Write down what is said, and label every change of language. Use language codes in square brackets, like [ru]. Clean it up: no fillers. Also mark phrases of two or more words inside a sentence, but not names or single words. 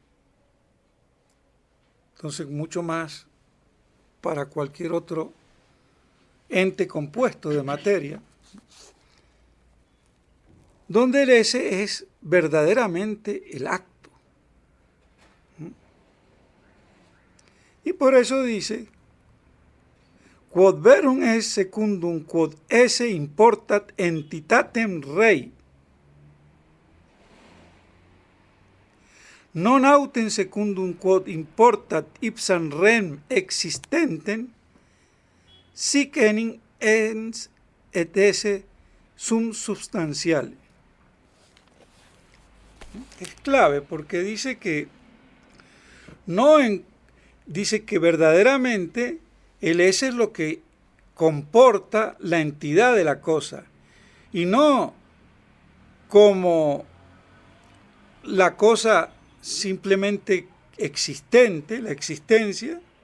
[es] entonces mucho más para cualquier otro ente compuesto de materia, donde el S es verdaderamente el acto. Y por eso dice: [la] quod verum es secundum quod esse importat entitatem rei, non autem secundum quod importat ipsam rem existentem, sic enim ens et esse sum substantiale. [es] Es clave porque dice que dice que verdaderamente el S es lo que comporta la entidad de la cosa, y no como la cosa simplemente existente, la existencia,